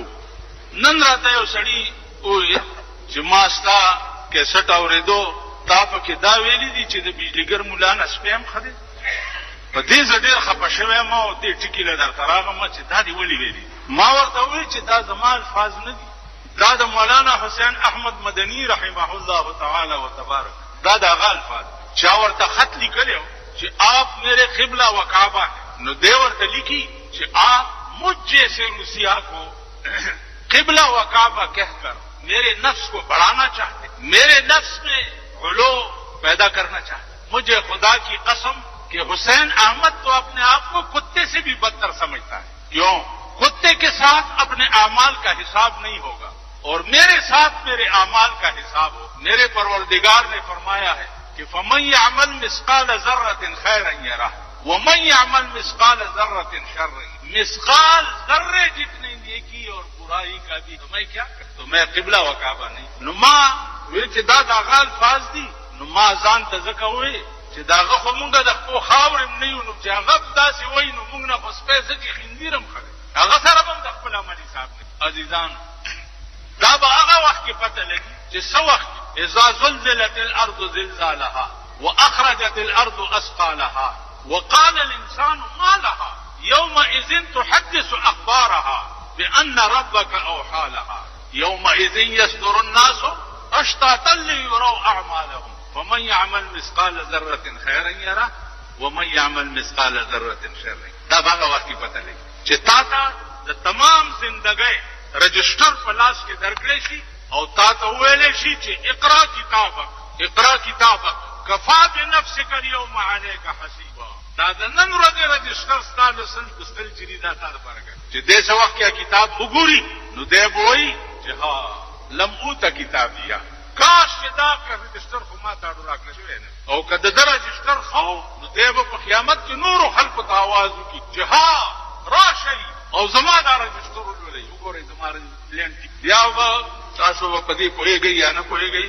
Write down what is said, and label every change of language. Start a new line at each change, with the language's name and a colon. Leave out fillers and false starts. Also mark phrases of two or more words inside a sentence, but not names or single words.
Pashto: نن راته یو سړی وې چې ما ستا کیسټ اورېدو تا پکې دا ویلي دي چې د بجلیګر مولا نه سپیم خدي. په دې ډېر خپه شوی ما او دې ټکی له درته راغم چې دا دی ولي ویلي. ما ورته وی چې دا زما الفاظ نه دي، دا د مولانا حسین احمد مدنی
Arabic: رحمه الله تعالی و تبارک
Pashto: دا د هغه الفاظ چا ورته خط لیکلو چې
Urdu: آپ میرے قبلہ و کعبہ ہے.
Pashto: نو دې ورته لیکي چې
Urdu: آپ مجھ جیسے روسیا کو قبلہ و کعبہ کہہ کر میرے نفس کو بڑھانا چاہتے، میرے نفس میں غلو پیدا کرنا چاہتے. مجھے خدا کی قسم کہ حسین احمد تو اپنے آپ کو کتے سے بھی بدتر سمجھتا ہے. کیوں؟ کتے کے ساتھ اپنے اعمال کا حساب نہیں ہوگا اور میرے ساتھ میرے اعمال کا حساب ہو. میرے پروردگار نے فرمایا ہے کہ
Arabic: فمن يعمل مثقال ذرة خيرا يره ومن يعمل مثقال ذرة شرا.
Urdu: مثقال ذرے جتنی نیکی اور برائی کا بھی تمہیں کیا تو میں قبلہ و کعبہ نہیں.
Pashto: نو ما وی چې دا دغه الفاظ دي، نو ما ځان ته ځکه وی چې داغه خو مونږه د خپل خاورم نه یو، نو چې هغه داسې وای نو مونږ نه خو سپېڅ چې خندیرم خره هغه سره هم د خپل عمل حساب نه. عزیزان دا به هغه وخت کې پته لګي چې څو وخت
Arabic: اذا زلزلت الارض زلزالها واخرجت الارض اثقالها وقال الانسان ما لها يومئذ تحدث اخبارها بان ربك اوحى لها يومئذ يصدر الناس اشتاتا ليروا اعمالهم فمن يعمل مثقال ذره خيرا يره ومن يعمل مثقال ذره شرا.
Pashto: دا هغه وخت کې پته لګي چې تا ته د تمام زندګۍ رجسٹر په لاس کې درکړی شي او تا ته ویلې شي چې
Arabic: اقرا کتابک کفا بنفسک اليوم عليك حسيبا.
Pashto: دا د نن ورځې رجسٹر ستاسو سن کوستل چې دا تاسو لپاره چې دې څو وخت کې کتاب وګوري نو دې وایي چې
Arabic: ها لم اوت کتابیا
Pashto: کاش چې دا رجسٹر خو ما ته راکړی شوی نه او کله دا رجسٹر خو نو دې په قیامت کې نور خلق ته आवाज وکړي چې ها راشي او زما دا رجسٹر ولولې وګورئ زما لینټ بیا و تاسو په دې پوهیږئ یا نه پوهیږئ.